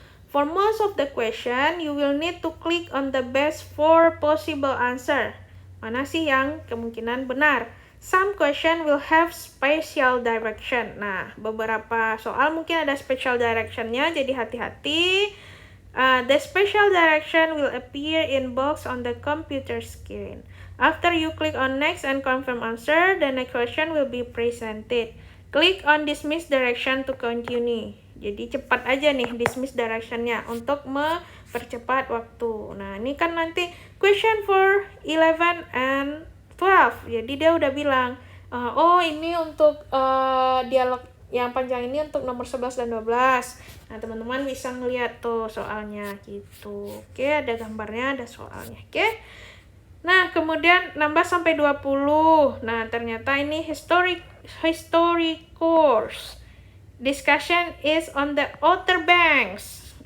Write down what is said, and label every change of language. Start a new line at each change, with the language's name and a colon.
English: For most of the question, you will need to click on the best four possible answer.
Indonesian: Mana sih yang kemungkinan benar?
English: Some question will have special direction.
Indonesian: Nah, beberapa soal mungkin ada special direction-nya, jadi hati-hati.
English: The special direction will appear in box on the computer screen. After you click on next and confirm answer, the next question will be presented. Click on dismiss direction to continue.
Indonesian: Jadi cepat aja nih dismiss direction-nya untuk mempercepat waktu. Nah, ini kan nanti
English: question for 11 and 12.
Indonesian: Jadi dia udah bilang, oh ini untuk dialog yang panjang ini untuk nomor 11 dan 12. Nah, teman-teman bisa ngeliat tuh soalnya gitu. Oke, ada gambarnya, ada soalnya. Oke. Nah, kemudian nambah sampai 20. Nah, ternyata ini history course.
English: Discussion is on the Outer Banks.